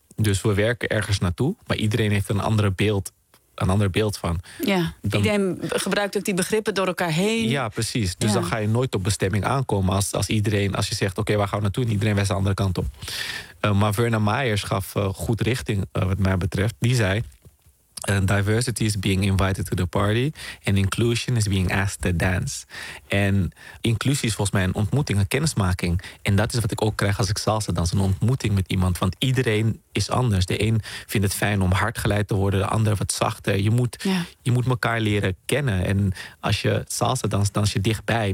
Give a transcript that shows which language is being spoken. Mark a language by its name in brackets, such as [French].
[Dutch] Dus we werken ergens naartoe, maar iedereen heeft een ander beeld van. Ja, iedereen gebruikt ook die begrippen door elkaar heen. Ja, precies. Dus dan ga je nooit op bestemming aankomen als je zegt, oké, waar gaan we naartoe? En iedereen wijst de andere kant op. Maar Verna Myers gaf goed richting, wat mij betreft. Die zei, [English] Diversity is being invited to the party. And inclusion is being asked to dance. [Dutch] En inclusie is volgens mij een ontmoeting, een kennismaking. En dat is wat ik ook krijg als ik salsa dans. Een ontmoeting met iemand. Want iedereen is anders. De een vindt het fijn om hard geleid te worden. De ander wat zachter. Je moet elkaar leren kennen. En als je salsa danst, dans je dichtbij.